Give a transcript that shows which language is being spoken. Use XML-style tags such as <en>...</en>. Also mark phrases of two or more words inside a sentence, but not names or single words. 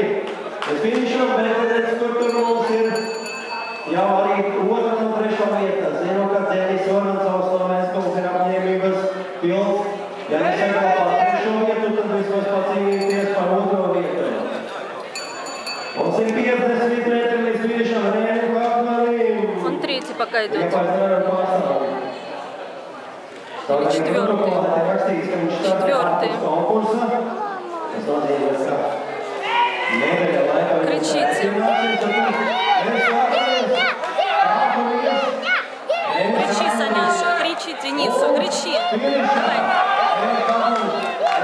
<lv>Bet finišam, bet tur mums ir jau arī 2. un 3. vieta. Zinu, ka Denis Voroncovs no Ventspils ir apņēmības pilns. Ja nesaglabā 3. vietu, tad vismaz pacīnīties par 2. vietu. Un 150 metri līdz finišam Rēnim Hartmanim.</lv> <ru>Он 3-й пока идет.</ru> <lv>Ja pārstāvjam pārstāvjam.</lv> <ru>Или 4-й. 4-й. Кричите. Кричи, Саняша, кричи Денису, кричи.</ru>